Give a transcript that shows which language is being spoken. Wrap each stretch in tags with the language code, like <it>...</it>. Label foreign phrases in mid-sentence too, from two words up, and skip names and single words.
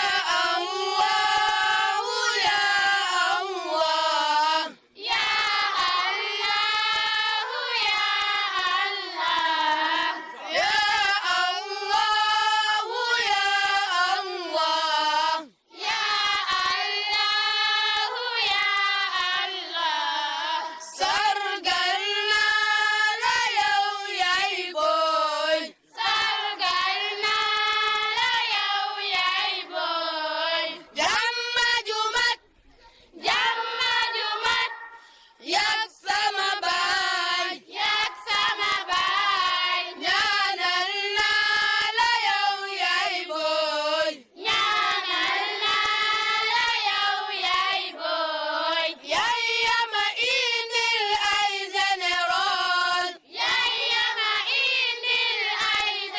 <ar>الله يا الله يا الله يا الله يا الله يا الله يا الله يا الله</ar> <wo>sargal naa la yow yaay booy sargal naa la yow yaay booy jamma jumat yak sama baay ñaanal naa la yow yaay booy ñaanal naa la yow yaay booy yaay yama indil ay général yaay yama indil ay</wo>